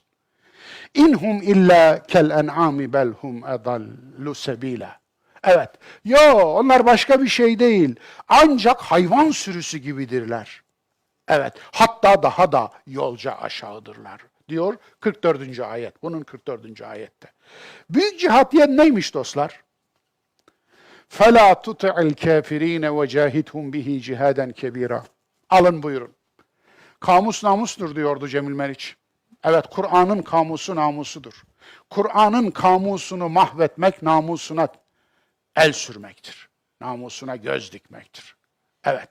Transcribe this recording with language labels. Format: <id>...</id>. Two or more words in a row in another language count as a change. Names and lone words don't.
<ar>إن هم إلا كالأنعام بل هم أضل سبيلا.</ar> <tr>Evet. Yo, onlar başka bir şey değil. Ancak hayvan sürüsü gibidirler. Evet. Hatta daha da yolca aşağıdırlar. Diyor 44. ayet. Bunun 44. ayette. Büyük cihat neymiş dostlar?</tr> <ar>فَلَا تُطِعِ الْكَافِر۪ينَ وَجَاهِدْهُمْ بِهِ جهادا كبيرا.</ar> <tr>Alın buyurun. Kamus namustur diyordu Cemil Meriç. Evet, Kur'an'ın kamusu namusudur. Kur'an'ın kamusunu mahvetmek namusuna el sürmektir. Namusuna göz dikmektir. Evet.</tr>